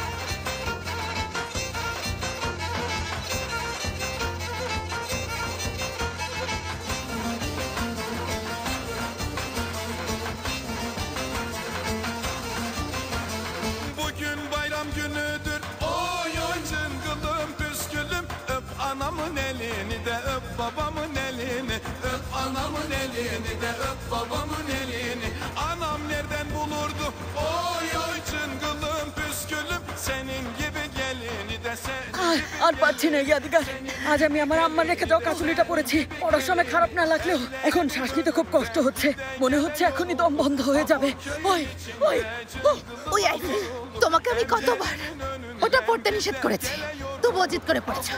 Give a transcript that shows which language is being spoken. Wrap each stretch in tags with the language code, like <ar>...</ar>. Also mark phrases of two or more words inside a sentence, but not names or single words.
<tr>Bugün bayram günüdür oy oy cıngılım püskülüm. Öp anamın elini de öp babamın elini. Öp anamın elini de öp babamın elini. Anam nereden bulurdu oy oy cıngılım püskülüm. Senin gibi gelini de sen.</tr> <bn>আর পাচ্ছি না ইয়াদিগার। আজ আমি আমার আম্মার রেখে যাওয়া কাঁচুলিটা পরেছি। পড়ার সময় খারাপ না লাগলেও এখন শ্বাস নিতে খুব কষ্ট হচ্ছে। মনে হচ্ছে এখনই দম বন্ধ হয়ে যাবে। ওই ওই ওই আইফেল তোমাকে আমি কতবার ওটা পড়তে নিষেধ করেছি, তবু অজিত করে পড়েছো।</bn>